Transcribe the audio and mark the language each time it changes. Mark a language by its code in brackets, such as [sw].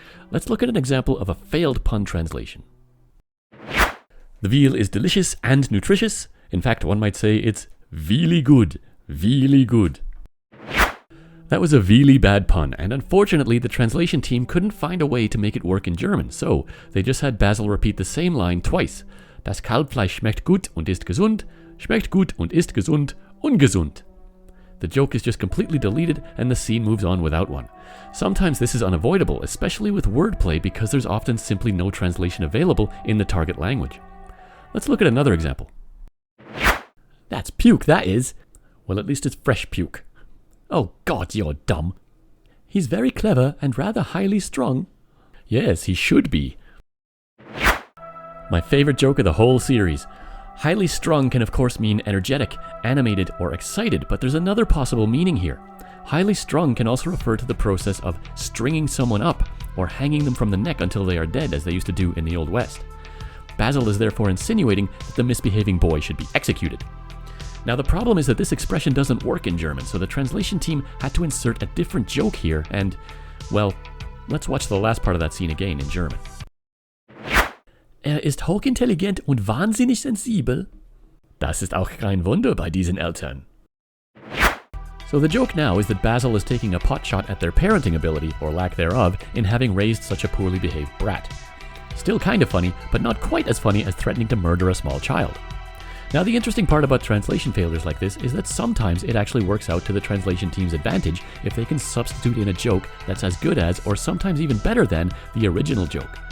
[en] Let's look at an example of a failed pun translation. The veal is delicious and nutritious. In fact, one might say it's veally good. Veally good. That was a really bad pun, and unfortunately the translation team couldn't find a way to make it work in German, so they just had Basil repeat the same line twice. [de] Das Kalbfleisch schmeckt gut und ist gesund, schmeckt gut und ist gesund, ungesund. [en] The joke is just completely deleted and the scene moves on without one. Sometimes this is unavoidable, especially with wordplay, because there's often simply no translation available in the target language. Let's look at another example. That's puke, that is. Well, at least it's fresh puke. Oh God, you're dumb. He's very clever and rather highly strung. Yes, he should be. My favorite joke of the whole series. Highly strung can of course mean energetic, animated, or excited, but there's another possible meaning here. Highly strung can also refer to the process of stringing someone up, or hanging them from the neck until they are dead, as they used to do in the Old West. Basil is therefore insinuating that the misbehaving boy should be executed. Now the problem is that this expression doesn't work in German, so the translation team had to insert a different joke here, and, well, let's watch the last part of that scene again in German. [de] Ist hochintelligent und wahnsinnig sensibel. Das ist auch kein Wunder bei diesen Eltern. [en] So the joke now is that Basil is taking a potshot at their parenting ability, or lack thereof, in having raised such a poorly behaved brat. Still kind of funny, but not quite as funny as threatening to murder a small child. Now, the interesting part about translation failures like this is that sometimes it actually works out to the translation team's advantage if they can substitute in a joke that's as good as, or sometimes even better than, the original joke.